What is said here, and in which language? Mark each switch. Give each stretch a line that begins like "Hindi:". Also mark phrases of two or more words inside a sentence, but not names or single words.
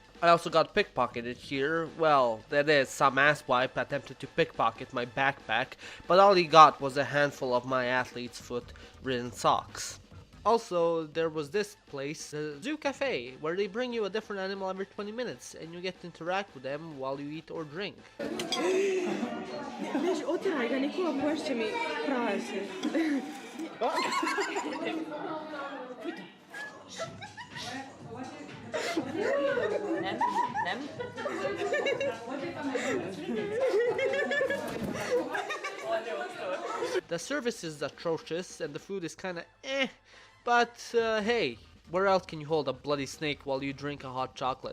English: I also got pickpocketed here. Well, that is, some asswipe attempted to pickpocket my backpack, but all he got was a handful of my athlete's foot ridden socks. Also, there was this place, the Zoo Cafe, where they bring you a different animal every 20 minutes and you get to interact with them while you eat or drink.
Serbian: Viš, otiraj ga, Nikola, poješće mi prase.
English: The service is atrocious and the food is kinda but hey, where else can you hold a bloody snake while you drink a hot chocolate?